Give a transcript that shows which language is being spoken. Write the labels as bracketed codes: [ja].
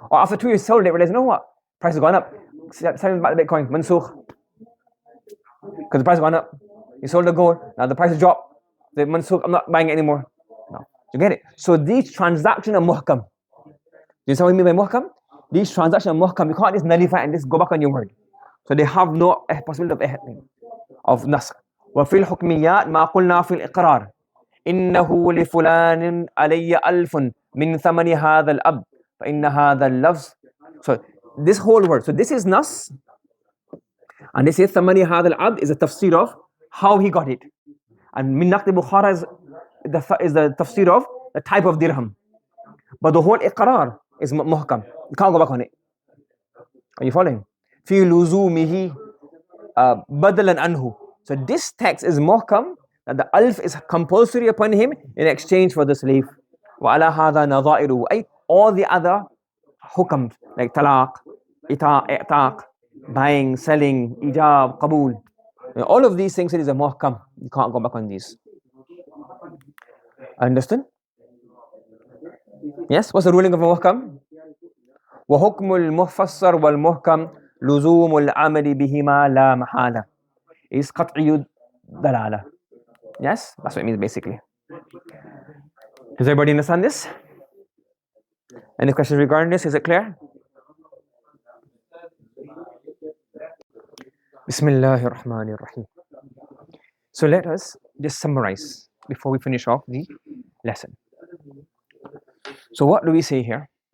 [en] Or after 2 years sold it, realize, you know what? Price has gone up. Selling back the Bitcoin, mansukh. Because the price has gone up. You sold the gold. Now the price has dropped. The mansukh, I'm not buying it anymore. No. You get it? So these transactions are muhkam. Do you see what I mean by muhkam? These transactions are muhkam. You can't just nullify and just go back on your word. So they have no possibility of nasakh. [ar] وفي الحكميات ما قلنا في الإقرار إنه لفلان علي ألف من ثمن هذا الأب فإن هذا اللفظ. [en] So this whole word. So this is nas, and this is [ar] ثمن هذا الأب [en] is a tafsir of how he got it, and min naqd Bukhara is the tafsir of the type of dirham. But the whole iqrar is muhkam. You can't go back on it. Are you following? [ar] في لزومه بدلا عنه. [en] So this text is muhkam, that the alf is compulsory upon him in exchange for the slave. [ar] وعلى هذا نظائره, أي [en] all the other hukam like talaq, i'taq, buying, selling, ijab, qabul, all of these things, it is a muhkam. You can't go back on these. Understand? Yes? What's the ruling of a muhkam? [ar] وحكم المفسر والمحكم لزوم العمل بهما لا محالة is قطعي الدلالة. [en] Yes? That's what it means basically. Does everybody understand this? Any questions regarding this? Is it clear? Bismillahir Rahmanir Rahim. So let us just summarize before we finish off the lesson. So what do we say here?